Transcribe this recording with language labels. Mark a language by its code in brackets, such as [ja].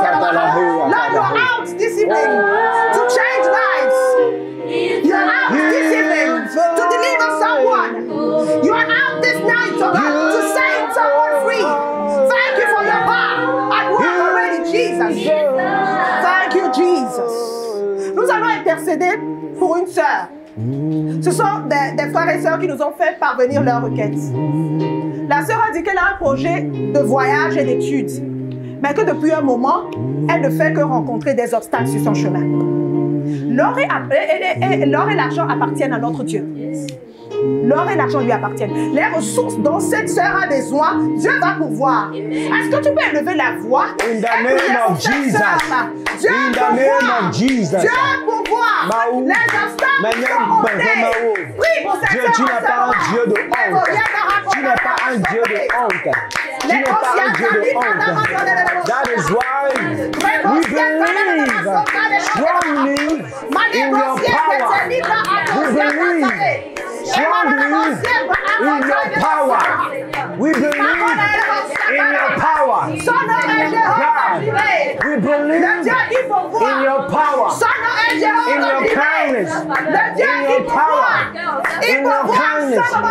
[en] Lord, you're out this evening to change lives. You're out this evening to deliver someone. You are out this night, to set someone free. Thank you for your power at work already, Jesus. Jesus. Thank you, Jesus. [fr] Nous allons intercéder pour une sœur. Ce sont des frères et sœurs qui nous ont fait parvenir leur requête. La sœur a dit qu'elle a un projet de voyage et d'études, mais que depuis un moment, elle ne fait que rencontrer des obstacles sur son chemin. L'or et l'argent appartiennent à notre Dieu. L'or et l'argent lui appartiennent. Les ressources dont cette sœur a besoin, Dieu va pourvoir. Est-ce que tu peux élever la voix? [en] In the name of Jesus. [fr] Dieu [en] In the name of Jesus. [fr] Dieu pourvoir. Les obstacles sont ôtés. Prie pour cette Dieu, sœur. tu n'es pas un Dieu de honte. Tu n'es pas un Dieu de honte. Tu n'es pas un Dieu de honte. [en] That is why we believe strongly in your power. We believe strongly in your power. We believe in your power. God, we believe in your power, in your kindness, in your power, in your kindness.